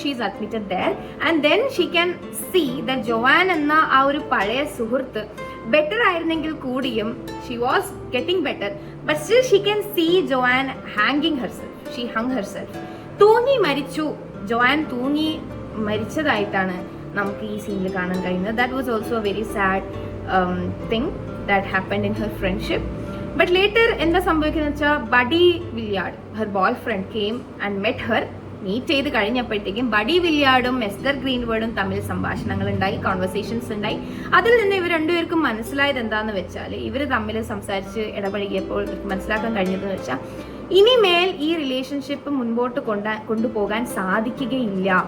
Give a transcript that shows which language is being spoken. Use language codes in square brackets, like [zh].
[en] she is admitted there and then she can see that Joan [ml] എന്ന ആ ഒരു പഴയ സുഹൃത്ത് ബെറ്റർ ആയിരുന്നെങ്കിൽ കൂടിയും [en] She was getting better, but still she can see Joan ഹാങ്ങിങ് herself. She hung herself. [ml] തൂങ്ങി മരിച്ചു. ജോആൻ തൂങ്ങി മരിച്ചതായിട്ടാണ് നമുക്ക് ഈ സീനിൽ കാണാൻ കഴിയുന്നത്. [en] That was also a very sad thing that happened in her friendship. But later [ml] എന്താ സംഭവിക്കുന്നത് വെച്ചാൽ [en] Buddy Willard, her boyfriend, came and met her. [ml] Meet ചെയ്ത് കഴിഞ്ഞപ്പോഴത്തേക്കും ബഡി വില്യാർഡും എസ്തർ ഗ്രീൻവുഡും തമ്മിൽ സംഭാഷണങ്ങൾ ഉണ്ടായി, കോൺവെർസേഷൻസ് ഉണ്ടായി. അതിൽ നിന്ന് ഇവർ രണ്ടുപേർക്കും മനസ്സിലായത് എന്താന്ന് വെച്ചാൽ, ഇവർ തമ്മിൽ സംസാരിച്ച് ഇടപഴകിയപ്പോൾ മനസ്സിലാക്കാൻ കഴിഞ്ഞതെന്ന് വെച്ചാൽ ഇനിമേൽ ഈ റിലേഷൻഷിപ്പ് മുൻപോട്ട് കൊണ്ടുപോകാൻ സാധിക്കുകയില്ല.